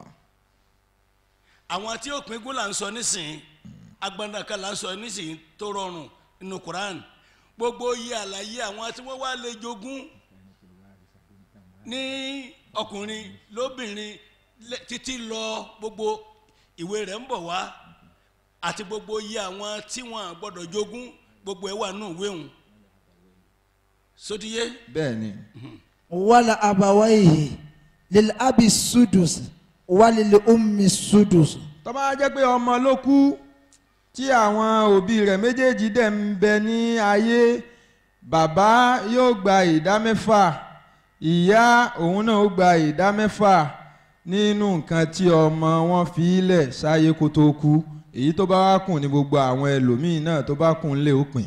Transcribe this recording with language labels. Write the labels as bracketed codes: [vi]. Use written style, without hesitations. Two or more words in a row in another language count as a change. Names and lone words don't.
[yo] àwọn tí ó pín gún là ń sọ nísìnyí agbandaka là ń sọ nísìnyí tó rọrùn nínú Quran gbogbo iye àlàyé àwọn tí wọ́n wá lè jogún ní ọkùnrin lóbìnrin títí lọ gbogbo ìwé rẹ̀ ń bọ̀ wá àti gbogbo iye àwọn tí wọ́n gbọ́dọ̀ jogún gbogbo ẹ̀ wà nù wéhùn sódìyé. bẹ́ẹ̀ni. [ar] wala abawaihi lil abi sudus walil ummi sudus. [yo] tó bá jẹ́ pé ọmọ ló kú tí àwọn òbí rẹ̀ méjèèjì dẹ̀ ń bẹ ní ayé bàbá yóò gba ìdá mẹ́fà ìyá òun náà ó gba ìdá mẹ́fà nínú nǹkan tí ọmọ wọn fi lẹ̀ sáyé kó tó kú èyí tó bá wá kù ní gbogbo àwọn ẹlòmíín náà tó bá kù ńlẹ̀ ó pín.